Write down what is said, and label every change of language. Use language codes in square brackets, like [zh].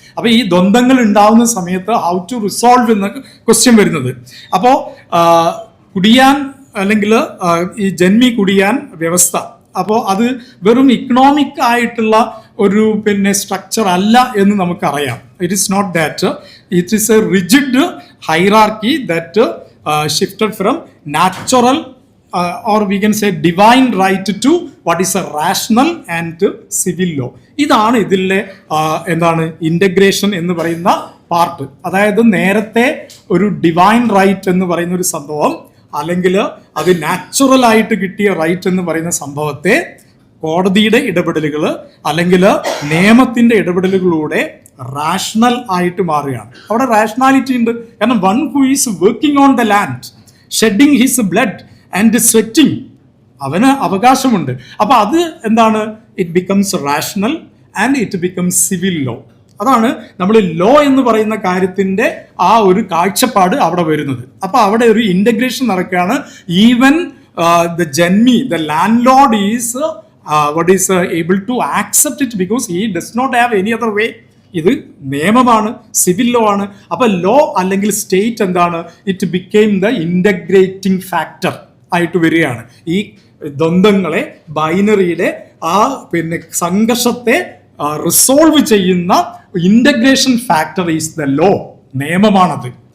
[ml] അപ്പോൾ ഈ ദ്വന്ദ്ങ്ങൾ ഉണ്ടാവുന്ന സമയത്ത് [en] how to resolve [ml] എന്ന ക്വസ്റ്റ്യൻ വരുന്നത്. അപ്പോൾ കുടിയാൻ അല്ലെങ്കിൽ ഈ ജന്മി കുടിയാൻ വ്യവസ്ഥ, അപ്പോൾ അത് വെറും ഇക്കണോമിക് ആയിട്ടുള്ള ഒരു പിന്നെ സ്ട്രക്ചർ അല്ല എന്ന് നമുക്കറിയാം. [en] It is not that, it is a rigid hierarchy that shifted from natural or we can say divine right to what is a rational and civil law. [ml] ഇതാണ് ഇതിലെ എന്താണ് ഇൻ്റഗ്രേഷൻ എന്ന് പറയുന്ന പാർട്ട്. അതായത് നേരത്തെ ഒരു ഡിവൈൻ റൈറ്റ് എന്ന് പറയുന്ന ഒരു സംഭവം, അല്ലെങ്കിൽ അത് നാച്ചുറൽ ആയിട്ട് കിട്ടിയ റൈറ്റ് എന്ന് പറയുന്ന സംഭവത്തെ കോടതിയുടെ ഇടപെടലുകൾ അല്ലെങ്കിൽ നിയമത്തിന്റെ ഇടപെടലുകളിലൂടെ റാഷണൽ ആയിട്ട് മാറുകയാണ്. അവിടെ റാഷണാലിറ്റി ഉണ്ട്. [en] കാരണം one who is working on the land, shedding his blood and sweating, [ml] അവന് അവകാശമുണ്ട്. അപ്പൊ അത് എന്താണ്, [en] It becomes rational and it becomes civil law. [ml] അതാണ് നമ്മൾ ലോ എന്ന് പറയുന്ന കാര്യത്തിന്റെ ആ ഒരു കാഴ്ചപ്പാട് അവിടെ വരുന്നത്. അപ്പൊ അവിടെ ഒരു ഇന്റഗ്രേഷൻ നടക്കുകയാണ്. [en] Even the janmi, the landlord is what is able to accept it because he does not have any other way. [ml] ഇത് നിയമമാണ്, സിവിൽ ലോ ആണ്. അപ്പൊ ലോ അല്ലെങ്കിൽ സ്റ്റേറ്റ് എന്താണ്, [en] it became the integrating factor [ml] ആയിട്ട് വരികയാണ്. ഈ ദ്വന്ദ്ങ്ങളെ, ബൈനറിയുടെ ആ പിന്നെ സംഘർഷത്തെ റിസോൾവ് ചെയ്യുന്ന integration [en] factor is the law, [ml] നിയമമാണത്.